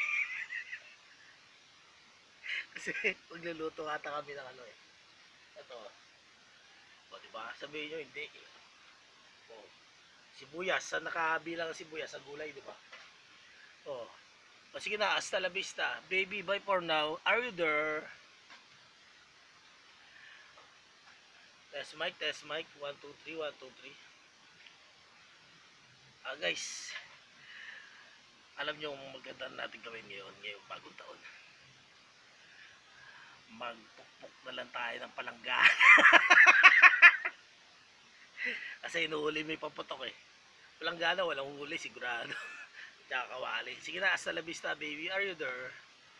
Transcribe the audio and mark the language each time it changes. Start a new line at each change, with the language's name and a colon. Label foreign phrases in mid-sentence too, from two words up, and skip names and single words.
Filipino: Kasi magluluto ata kami ng ano eh. Ito. O diba? Sabihin nyo hindi. O. Sibuyas. Saan nakabilang ang sibuyas? Sa gulay diba? O. O sige na.
Spanish: Hasta la vista.
English: Baby, bye for now. Are you there? Test mic, test mic. 1, 2, 3, 1, 2, 3.
Filipino: Guys. Alam nyo ang maganda natin gawin ngayong bagong taon. Magpukpuk na lang tayo ng palangga. Kasi inuhuli may paputok eh. Palangga na, walang huli sigurado. Tsaka kawali. Sige na,
Spanish: hasta la vista
English: baby. Are you there?